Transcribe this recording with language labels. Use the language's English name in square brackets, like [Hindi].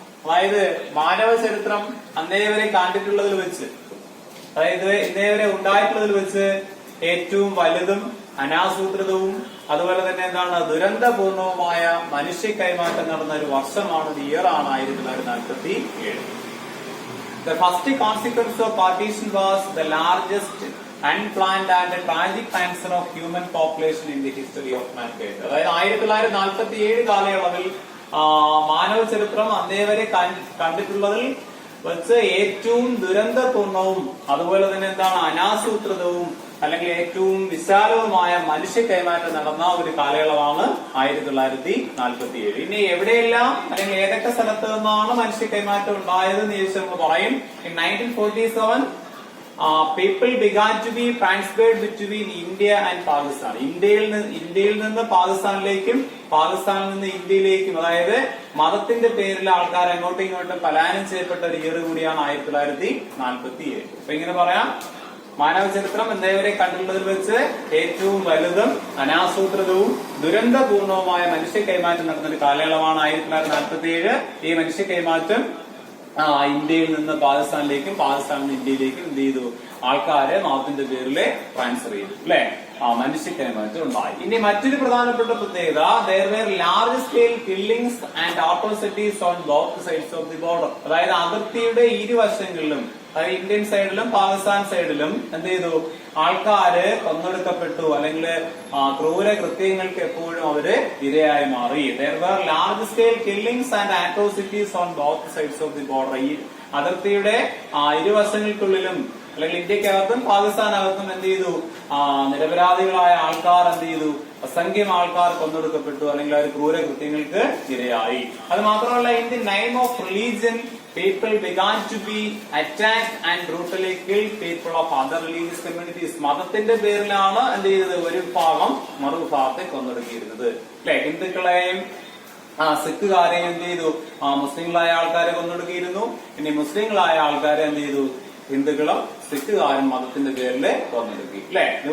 [Malayalam] അതായത് മാനവ ചരിത്രം അന്നേവരെ കണ്ടിട്ടുള്ളതിൽ വെച്ച്, അതായത് ഇന്നേവരെ ഉണ്ടായിട്ടുള്ളതിൽ വെച്ച് ഏറ്റവും വലുതും അനാസൂത്രിതവും അതുപോലെ തന്നെ ദുരന്തപൂർണവുമായ മനുഷ്യ കൈമാറ്റം നടന്ന ഒരു വർഷമാണ്, ഇയറാണ് 1947. [English] The first consequence of partition was the largest unplanned and tragic cancer of human population in the history of mankind. [Malayalam] അതായത് 1947 കാലയളവിൽ മാനവ ചരിത്രം അന്നേവരെ കണ്ടിട്ടുള്ളതിൽ വെച്ച് ഏറ്റവും ദുരന്തപൂർണവും അതുപോലെ തന്നെ അനാസൂത്രിതവും അല്ലെങ്കിൽ ഏറ്റവും വിശാലവുമായ മനുഷ്യ കൈമാറ്റം നടന്ന ഒരു കാലയളവാണ് 1947. ഇനി എവിടെയെല്ലാം അല്ലെങ്കിൽ ഏതൊക്കെ സ്ഥലത്ത് നിന്നാണ് മനുഷ്യ കൈമാറ്റം ഉണ്ടായതെന്ന് ചോദിച്ചാൽ നമ്മൾ പറയും [English] in 1947 people began to be transferred between India and Pakistan. [Malayalam] ഇന്ത്യയിൽ നിന്ന് പാകിസ്ഥാനിലേക്കും പാകിസ്ഥാനിൽ നിന്ന് ഇന്ത്യയിലേക്കും, അതായത് മതത്തിന്റെ പേരിൽ ആൾക്കാർ അങ്ങോട്ടും ഇങ്ങോട്ടും പലായനം ചെയ്യപ്പെട്ട ഒരു ഇയർ കൂടിയാണ് 1947. അപ്പൊ ഇങ്ങനെ പറയാം, മാനവ ചരിത്രം എന്നേവരെ കണ്ടിട്ടുള്ളതിൽ വെച്ച് ഏറ്റവും വലുതും അനാസൂത്രിതവും ദുരന്തപൂർണവുമായ മനുഷ്യ കൈമാറ്റം നടന്ന ഒരു കാലയളവാണ് 1947. ഈ മനുഷ്യ കൈമാറ്റം ഇന്ത്യയിൽ നിന്ന് പാകിസ്ഥാനിലേക്കും പാകിസ്ഥാനിൽ നിന്ന് ഇന്ത്യയിലേക്കും എന്ത് ചെയ്തു, ആൾക്കാരെ മതത്തിന്റെ പേരില് ട്രാൻസ്ഫർ ചെയ്തു, അല്ലെ? മനുഷ്യ കൈമാറ്റം ഉണ്ടായി. ഇനി മറ്റൊരു പ്രധാനപ്പെട്ട പ്രത്യേകത, [English] there were large scale killings and atrocities on both sides of the border. [Malayalam] അതായത് അതിർത്തിയുടെ ഇരുവശങ്ങളിലും, അതായത് ഇന്ത്യൻ സൈഡിലും പാകിസ്ഥാൻ സൈഡിലും എന്ത് ചെയ്തു, ആൾക്കാര് കൊന്നൊടുക്കപ്പെട്ടു അല്ലെങ്കിൽ ക്രൂര കൃത്യങ്ങൾക്ക് എപ്പോഴും അവര് ഇരയായി മാറി. [English] There were large scale killings and atrocities on both sides of the border. [Malayalam] ഈ അതിർത്തിയുടെ ഇരുവശങ്ങൾക്കുള്ളിലും അല്ലെങ്കിൽ ഇന്ത്യക്കകത്തും പാകിസ്ഥാനകത്തും എന്ത് ചെയ്തു, നിരപരാധികളായ ആൾക്കാർ എന്ത് ചെയ്തു, അസംഖ്യം ആൾക്കാർ കൊന്നൊടുക്കപ്പെട്ടു അല്ലെങ്കിൽ അവർ ക്രൂര കൃത്യങ്ങൾക്ക് ഇരയായി. അത് മാത്രമല്ല, [English] in the name of religion people began to be attacked and brutally killed people of other religious communities. [Malayalam] മതത്തിന്റെ പേരിലാണ് എന്ത് ചെയ്തത്, ഒരു ഭാഗം മറുഭാഗത്തെ കൊന്നൊടുക്കിയിരുന്നത്, അല്ലെ? ഹിന്ദുക്കളെയും സിഖുകാരെയും എന്ത് ചെയ്തു, മുസ്ലിങ്ങളായ ആൾക്കാരെ കൊന്നൊടുക്കിയിരുന്നു. ഇനി മുസ്ലിങ്ങളായ ആൾക്കാരെ എന്ത് ചെയ്തു, ഹിന്ദുക്കളും സിഖുകാരും മതത്തിന്റെ പേരില് കൊന്നൊടുക്കി, അല്ലെ?